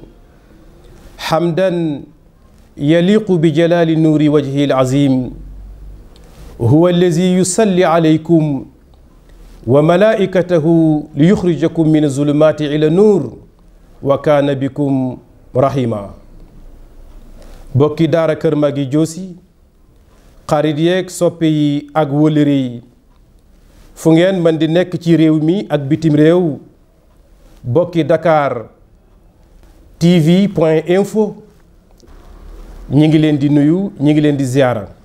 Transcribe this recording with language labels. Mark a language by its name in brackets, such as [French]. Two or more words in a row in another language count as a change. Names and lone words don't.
[Arabic] حمدا يليق بجلال نور وجهه العظيم. هو الذي يصلي عليكم وملائكته ليخرجكم من الظلمات إلى النور وكان بكم رحيما. [Wolof] Bokki daara Kër Magui Diossi, xarit yeeg soppe yi ak wëllëre yi, fu ngeen mën di nekk ci réew mi ak bitim réew, bokki Dakar TV.info, ñi ngi leen di nuyu, ñi ngi leen di ziyaara.